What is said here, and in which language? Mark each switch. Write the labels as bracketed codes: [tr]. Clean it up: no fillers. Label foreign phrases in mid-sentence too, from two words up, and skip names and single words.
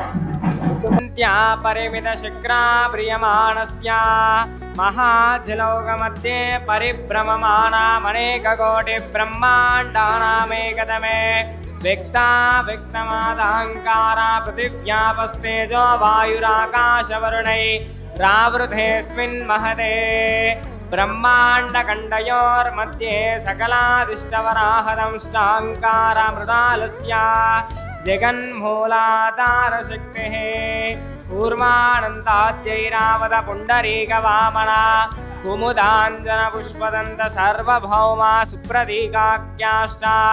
[sa] పరిమిత శిఖరా ప్రియమాణస్య మహాజలౌకమధ్యే పరిభ్రమమాణమనేక కోటి బ్రహ్మాండానామేకతమే వ్యక్తమాదాంకార పృథివ్యాపస్తేజో వాయురాకాశవరుణై రావృతేస్మిన్ మహతే బ్రహ్మాండఖండయోర్मध्ये सकलादिष्टवराहदंष्टाङ्कार मृदालस्य जगन्मूलाधारशक्तिः कूर्मानन्दाद्यैरावत पुण्डरीकवामना कुमुदाञ्जनपुष्पदन्त सार्वभौमा सुप्रतीकाख्याष्टा